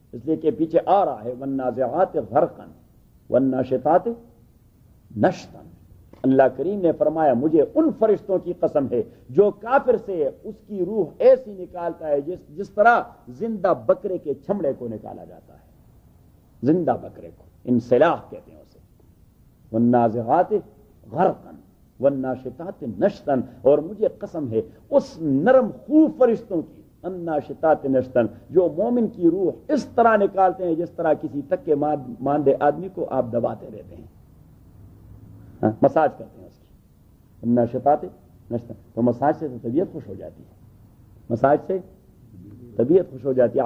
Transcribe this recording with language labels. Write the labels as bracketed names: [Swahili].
[Urdu] اس لیے کہ پیچھے آ رہا ہے [Arabic] والنازعات غرقا والناشطات نشطا. [Urdu] اللہ کریم نے فرمایا مجھے ان فرشتوں کی قسم ہے جو کافر سے اس کی روح ایسی نکالتا ہے جس طرح زندہ بکرے کے چھمڑے کو نکالا جاتا ہے. زندہ بکرے کو انسلاخ کہتے ہیں اسے. [Arabic] والنازعات غرقا والناشطات نشطا. [Urdu] اور مجھے قسم ہے اس نرم خو فرشتوں کی [Arabic] الناشطات نشطا [Urdu] جو مومن کی روح اس طرح نکالتے ہیں جس طرح کسی تکے ماندے آدمی کو آپ دباتے رہتے ہیں، مساج کرتے ہیں اس کی. [Arabic] الناشطات نشطا [Urdu] تو مساج سے طبیعت خوش ہو جاتی ہے، مساج سے طبیعت خوش ہو جاتی ہے.